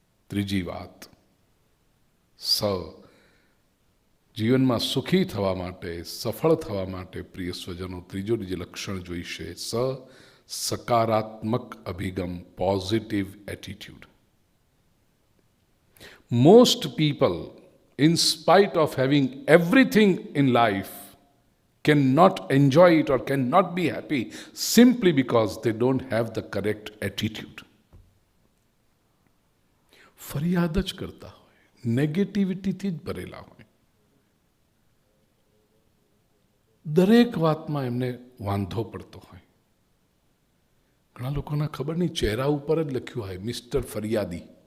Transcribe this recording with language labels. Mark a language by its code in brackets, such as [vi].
[gu] ત્રીજી વાત, જીવનમાં સુખી થવા માટે, સફળ થવા માટે પ્રિય સ્વજનો, ત્રીજું જે લક્ષણ જોઈશે, સકારાત્મક અભિગમ, positive attitude. [en] Most people, in spite of having everything in life, cannot enjoy it or cannot be happy simply because they don't have the correct attitude. [gu] ફરિયાદ જ કરતા હોય, નેગેટિવિટીથી જ ભરેલા હોય. દરેક વાતમાં એમને વાંધો પડતો હોય. ઘણા લોકોના ખબર નહીં ચહેરા ઉપર જ લખ્યું હોય મિસ્ટર ફરિયાદી.